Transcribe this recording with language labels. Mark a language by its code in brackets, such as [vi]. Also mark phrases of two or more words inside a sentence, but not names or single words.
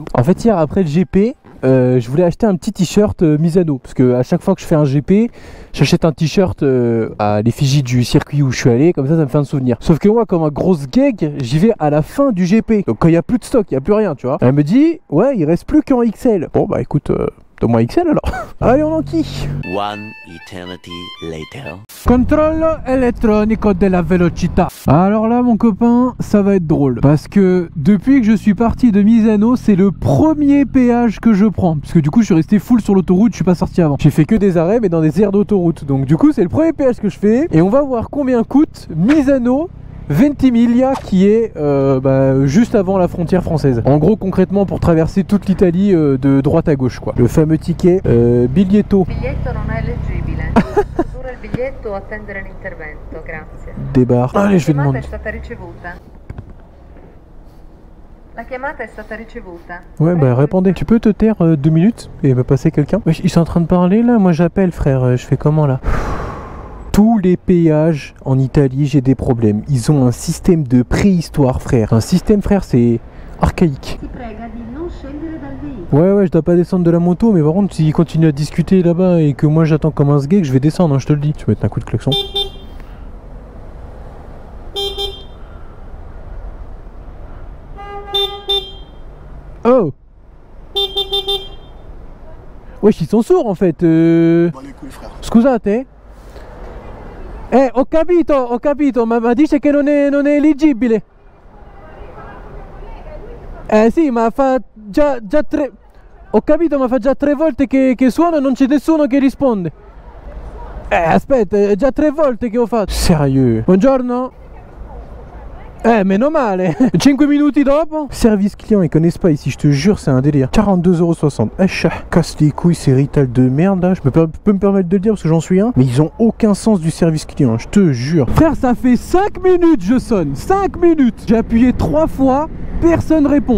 [fr] En fait hier après le GP, je voulais acheter un petit t-shirt Misano parce que à chaque fois que je fais un GP, j'achète un t-shirt à l'effigie du circuit où je suis allé, comme ça me fait un souvenir. Sauf que moi comme un gros gag, j'y vais à la fin du GP. Donc quand il n'y a plus de stock, il n'y a plus rien, tu vois. Elle me dit ouais, il reste plus qu'en XL. Bon bah écoute, donne-moi XL alors. Allez, on enquille. [en] One eternity later. [it] Controllo elettronico della velocità. [fr] Alors là mon copain, ça va être drôle parce que depuis que je suis parti de Misano, c'est le premier péage que je prends parce que du coup je suis resté full sur l'autoroute, je suis pas sorti avant. J'ai fait que des arrêts mais dans des aires d'autoroute. Donc du coup c'est le premier péage que je fais et on va voir combien coûte Misano Ventimiglia qui est juste avant la frontière française. En gros concrètement pour traverser toute l'Italie de droite à gauche quoi. Le fameux ticket biglietto. [it] Biglietto non è leggibile. Produrre il biglietto o attendere l'intervento, grazie. [fr] Débarque. Allez, je vais demander. [it] La chiamata è stata ricevuta. [fr] Ouais bah répondez. Tu peux te taire 2 minutes et me passer quelqu'un? Ils sont en train de parler là, moi j'appelle frère, je fais comment là? Tous les péages en Italie, j'ai des problèmes. Ils ont un système de préhistoire, frère. Un système, frère, c'est archaïque. Ouais, je dois pas descendre de la moto, mais par contre, s'ils continuent à discuter là-bas et que moi j'attends comme un sgeg, je vais descendre, hein, je te le dis. Tu vas mettre un coup de klaxon. Oh! Wesh, ils sont sourds en fait. Bah les couilles, frère. [it] Scusate? Ho capito, ma dice che non è eleggibile. Sì, ma fa già 3... Ho capito, ma fa già 3 volte che suono e non c'è nessuno che risponde. Aspetta, è già 3 volte che ho fatto. Sérieux. Buongiorno. Meno male. 5 minuti dopo. [fr] Service client, ils connaissent pas ici, je te jure, c'est un délire. 42,60 €. Casse les couilles, ces Rital de merde là. Je peux me permettre de le dire parce que j'en suis un. Mais ils ont aucun sens du service client, je te jure. Frère, ça fait 5 minutes je sonne. 5 minutes. J'ai appuyé 3 fois. Personne répond.